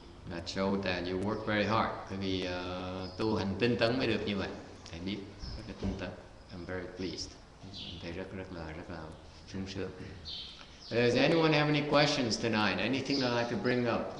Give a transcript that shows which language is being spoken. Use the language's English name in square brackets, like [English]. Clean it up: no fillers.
[English] That showed that you work very hard. [Vietnamese] Bởi vì tu hành tinh tấn mới được như vậy. Thầy biết rất là tinh tấn. [English] I'm very pleased. [Vietnamese] Thầy rất là sung sướng. [English] Does anyone have any questions tonight? Anything they'd like to bring up?